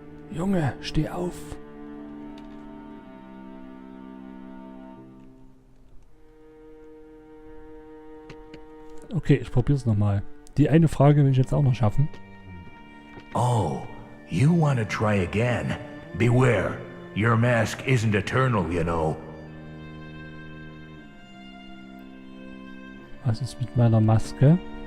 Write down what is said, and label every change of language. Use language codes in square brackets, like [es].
[de] Junge, steh auf! Okay, ich probier's nochmal. Die eine Frage will ich jetzt auch noch schaffen. [en] Oh, you want to try again? Beware, your mask isn't eternal, you know. [de] Was ist mit meiner Maske?